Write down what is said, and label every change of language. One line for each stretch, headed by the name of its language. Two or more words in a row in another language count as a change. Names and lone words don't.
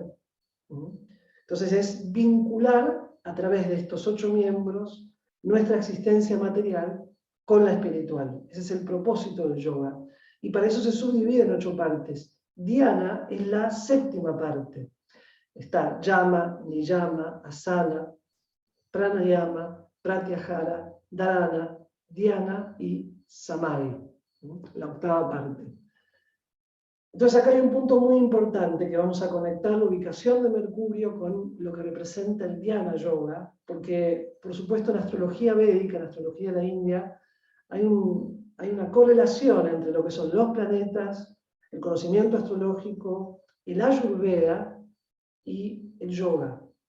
Spanish: Entonces es vincular a través de estos 8 miembros nuestra existencia material con la espiritual. Ese es el propósito del yoga. Y para eso se subdivide en 8 partes. Dhyana es la 7ª parte. Está
Sanskrit: yama, niyama, asana, pranayama, pratyahara, dharana, dhyana
Spanish: y samadhi, la 8ª parte. Entonces acá hay un punto muy importante que vamos a conectar la ubicación de Mercurio con lo que representa el
Sanskrit: Dhyana Yoga,
Spanish: porque por supuesto en la astrología védica, en la astrología de la India, hay una correlación entre lo que son los planetas, el conocimiento astrológico, el Ayurveda y el yoga.